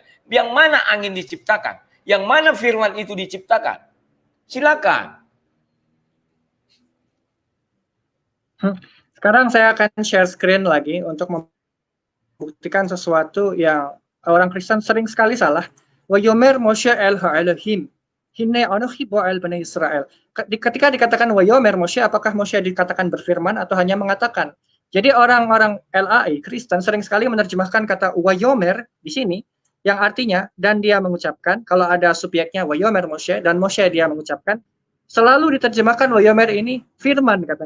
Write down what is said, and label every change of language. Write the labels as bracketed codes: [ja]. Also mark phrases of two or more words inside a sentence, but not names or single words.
[id] Yang mana angin diciptakan? Yang mana firman itu diciptakan? Silakan. Sekarang saya akan share screen lagi untuk membuktikan sesuatu yang orang Kristen sering sekali salah. [he] ויאמר משה אל האלהים הנה אנכי בא אל בני ישראל. [id] Ketika dikatakan [he] ויאמר משה, [id] apakah Moshe dikatakan berfirman atau hanya mengatakan? Jadi orang-orang LAI, Kristen, sering sekali menerjemahkan kata wayomer di sini, yang artinya, dan dia mengucapkan, kalau ada subjeknya wayomer Moshe, dan Moshe dia mengucapkan, selalu diterjemahkan wayomer ini firman katanya.